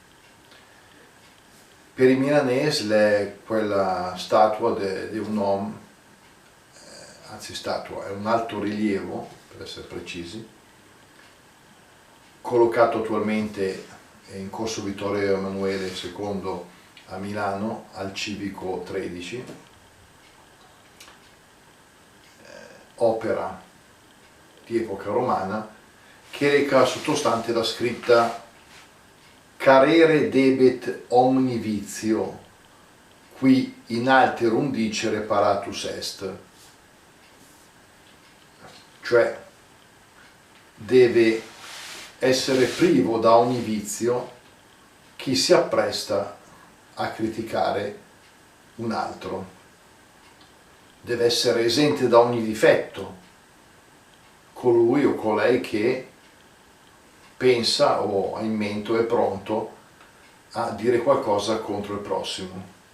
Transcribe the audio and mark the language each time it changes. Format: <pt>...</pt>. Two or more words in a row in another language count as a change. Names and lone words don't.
<it>Per i milanesi è quella statua di un uomo, anzi statua, è un alto rilievo, per essere precisi, collocato attualmente in corso Vittorio Emanuele II a Milano, al Civico 13, opera di epoca romana che reca sottostante la scritta</it> <la>"Carere debet omni vizio, qui in alterum dicere paratus est",</la> <it>cioè deve essere privo da ogni vizio chi si appresta a criticare un altro, deve essere esente da ogni difetto colui o colei che pensa o ha in mente o è pronto a dire qualcosa contro il prossimo.</it>